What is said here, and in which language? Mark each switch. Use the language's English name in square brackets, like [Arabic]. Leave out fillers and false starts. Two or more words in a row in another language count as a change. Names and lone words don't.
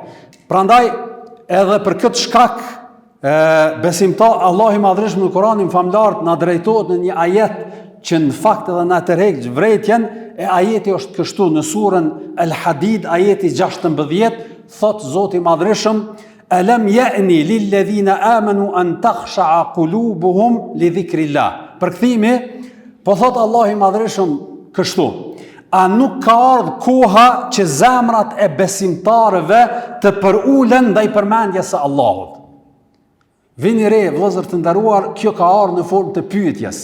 [Albanian] Prandaj edhe për këtë shkak besimtar Allahu i Madhërisëm në Kur'anin famlar na drejtohet në një ajet që në fakt edhe na tërheq vërejtjen, e ajeti është kështu në surën Al-Hadid, ajeti 16, thot Zoti i Madhërisëm: [Arabic] "ألم يأن للذين آمنوا أن تخشع قلوبهم لذكر الله." [Albanian] Përkthimi, po thot Allahu i Madhërisëm kështu: a nuk ka ardhur koha që zemrat e besimtarëve të përulen ndaj përmendjes së Allahut? Vini re, vëllezër të nderuar, kjo ka ardhur në formë të pyetjes.